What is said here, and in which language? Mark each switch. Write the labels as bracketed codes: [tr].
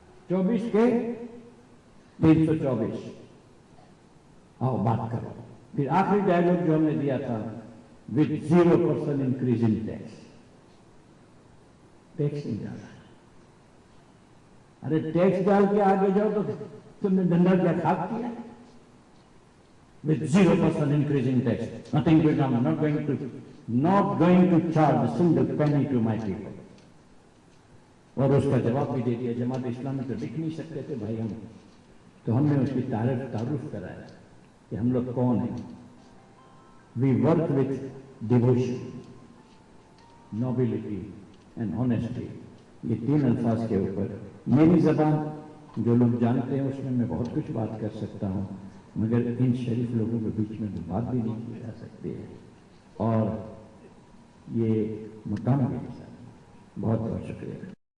[ur] 24 کے 324. آؤ بات کرو. پھر آخری ڈائلوگ جو ہم نے دیا تھا، [en] with 0% increase in tax. [ur] Tax نہیں ڈالا. ارے ٹیکس ڈال کے آگے جاؤ تو تم نے دھندا کیا کھاپ کیا. [en] with 0% increase in tax, nothing to come, not going to charge a single penny to my people. [ur] اور اس کا جواب بھی دے دیا. جماعت اسلامی تو لکھ نہیں سکتے تھے بھائی ہم، تو ہم نے اس کی تعارف کرایا کہ ہم لوگ کون ہیں. [en] We work with devotion, nobility and honesty. [ur] یہ 3 الفاظ کے اوپر میری زبان جو لوگ جانتے ہیں اس میں میں بہت کچھ بات کر سکتا ہوں، مگر ان شریف لوگوں کے بیچ میں بات بھی نہیں کی جا سکتی ہے. اور یہ مقام بھی بہت بہت شکریہ.